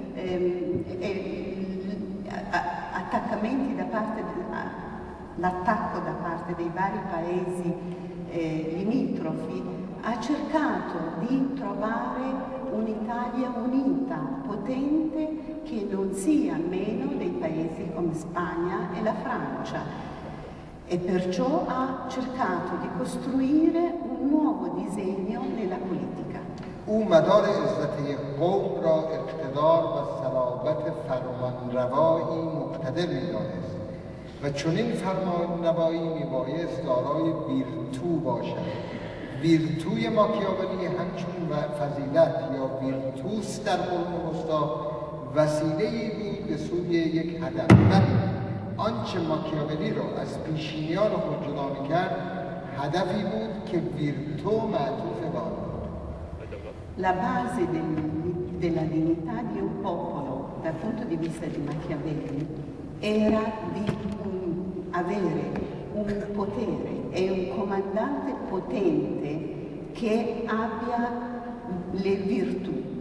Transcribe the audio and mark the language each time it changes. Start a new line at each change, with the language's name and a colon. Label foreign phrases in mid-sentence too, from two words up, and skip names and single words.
Italian: attaccamenti da parte l'attacco da parte dei vari paesi limitrofi, ha cercato di trovare un'Italia unita, potente, che non sia meno dei paesi come Spagna e la Francia, e perciò ha cercato di costruire un nuovo disegno nella politica.
Persian: او مدار عزت قوم را اقتدار و صلابت فرمانروایی مقتدر می‌دانست و چنین فرمانروایی میبایست دارای ویرتو باشد. ویرتوی ماکیاولی همچون فضیلت یا ویرتوس در قرون وسطی وسیله‌ای بود به سوی یک هدف. ولی آنچه ماکیاولی را از پیشینیان خود جدا می‌کرد هدفی بود که ویرتو معطوف به آن بود.
Italian: La base della dignità di un popolo dal punto di vista di Machiavelli era di avere un potere e un comandante potente che abbia le virtù.